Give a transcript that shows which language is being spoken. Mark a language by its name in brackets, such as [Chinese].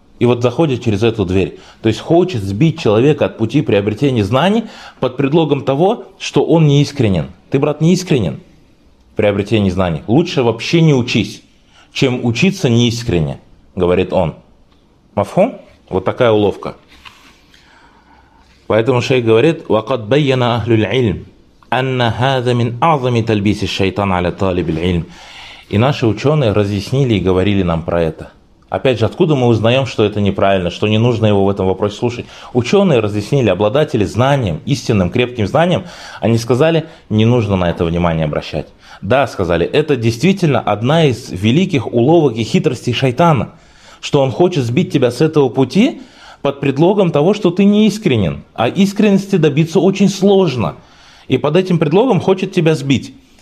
[Russian] И вот заходит через эту дверь. То есть хочет сбить человека от пути приобретения знаний под предлогом того, что он неискренен. Ты, брат, неискренен. Приобретение знаний. Лучше вообще не учись, чем учиться неискренне, говорит он. Мафхум? Вот такая уловка. Поэтому шейх говорит: [Arabic] وَقَدْ بَيَّنَ أَهْلُ الْعِلْمِ أَنَّ هَذَا مِنْ أَعْظَمِ تَلْبِيسِ الشَّيْطَانَ عَلَى طَالِبِ الْعِلْمِ. [Russian] И наши ученые разъяснили и говорили нам про это. Опять же, откуда мы узнаем, что это неправильно, что не нужно его в этом вопросе слушать? Ученые разъяснили, обладатели знанием, истинным, крепким знанием, они сказали, не нужно на это внимание обращать. Да, сказали, это действительно одна из великих уловок и хитростей шайтана, что он хочет сбить тебя с этого пути под предлогом того, что ты неискренен, а искренности добиться очень сложно, и под этим предлогом хочет тебя сбить.